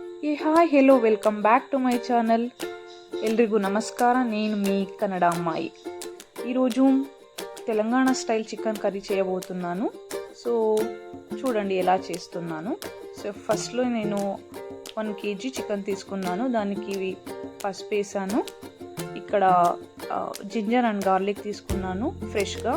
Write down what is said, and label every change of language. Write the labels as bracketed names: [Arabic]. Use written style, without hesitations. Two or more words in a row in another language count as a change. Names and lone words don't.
[English] hi hello welcome back to my channel. [Kannada] ಎಲ್ರಿಗೂ ನಮಸ್ಕಾರ. [Telugu] నేను మీ కన్నడ అమ్మాయి. ఈరోజు తెలంగాణ [English] style chicken curry [Telugu] చేయబోతున్నాను. సో చూడండి ఎలా చేస్తున్నాను. సో ఫస్ట్లో నేను 1 kg చికెన్ తీసుకున్నాను. దానికి పసుపు వేసాను. ఇక్కడ [English] ginger and garlic [Telugu] తీసుకున్నాను ఫ్రెష్గా.